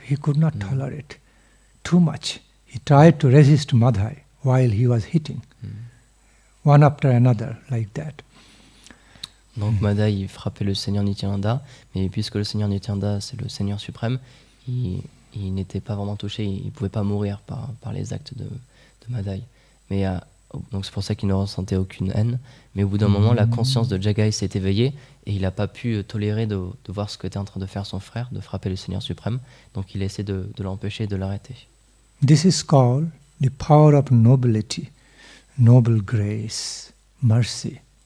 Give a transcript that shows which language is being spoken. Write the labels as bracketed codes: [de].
[en] He could not tolerate too much. He tried to resist Madhai while he was hitting. One after another, like that. [fr] Donc Madai il frappait le Seigneur Nityananda, mais puisque le Seigneur Nityananda c'est le Seigneur suprême, il n'était pas vraiment touché, il ne pouvait pas mourir par les actes de Madai. Mais donc c'est pour ça qu'il ne ressentait aucune haine. Mais au bout d'un moment, la conscience de Jagai s'est éveillée et il n'a pas pu tolérer de voir ce qu'était en train de faire son frère, de frapper le Seigneur suprême. Donc il essaie de l'empêcher, de l'arrêter. [en] This is called the power of nobility, noble grace, mercy.